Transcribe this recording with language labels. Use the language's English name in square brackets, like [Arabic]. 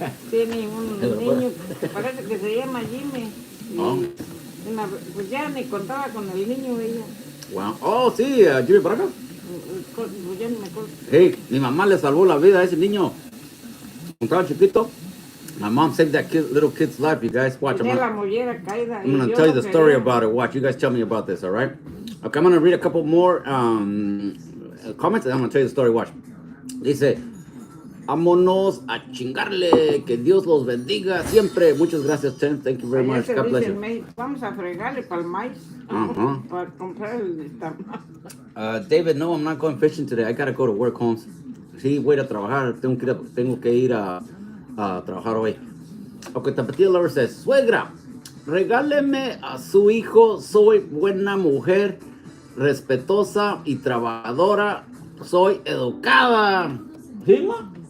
[Spanish] tiene un niño que parece que se llama Jimmy y pues ya ni contaba con el niño ella. [English] Wow. Oh, sí, Jimmy Braga. [Spanish] Pues ya ni me acuerdo. Hey, mi mamá le salvó la vida a ese niño. Cuando estaba chiquito. [English] My mom saved that little kid's life. You guys watch. I'm going to tell you the story about it. Watch. You guys tell me about this, all right? Okay, I'm going to read a couple more comments and I'm going to tell you the story. [Spanish] Watch. Dice, vámonos a chingarle. Que Dios los bendiga siempre. Muchas gracias, Chen. [English] Thank you very much. God bless you. [Spanish] Vamos a fregarle para el maíz. Para comprar el tamal. [English] David, no, I'm not going fishing today. I got to go to work, Holmes. [Spanish] Sí, voy a trabajar. Tengo que ir a trabajar hoy. Ok, Tapatía Lover says, suegra, regáleme a su hijo, soy buena mujer, respetuosa y trabajadora, soy educada. ¿Sí, ma?